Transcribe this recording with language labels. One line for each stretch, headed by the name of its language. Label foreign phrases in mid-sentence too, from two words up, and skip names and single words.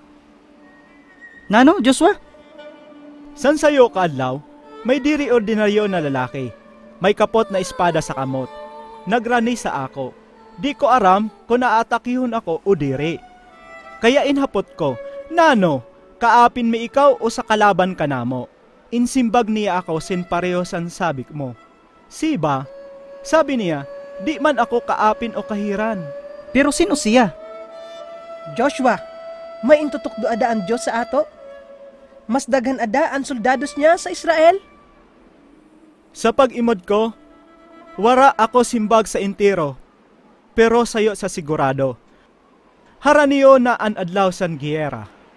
Masbatenyo: Nano, Joshua? San sayo kaadlaw, may diri ordinaryo na lalaki. May kapot na espada sa kamot. Nagrani sa ako. Di ko aram kung naatakihon ako o diri. Kaya inhapot ko, nano, kaapin mi ikaw o sa kalaban ka namo? Insimbag niya ako sin pareho san sabik mo. Siba, sabi niya, di man ako kaapin o kahiran. Pero sino siya? Joshua, may intutok doada ang Diyos sa ato? Mas daghan ada ang soldados niya sa Israel? Sa pag-imod ko, wara ako simbag sa intiro, pero sayo sa sigurado. Haraniyo na an adlaw san giyera.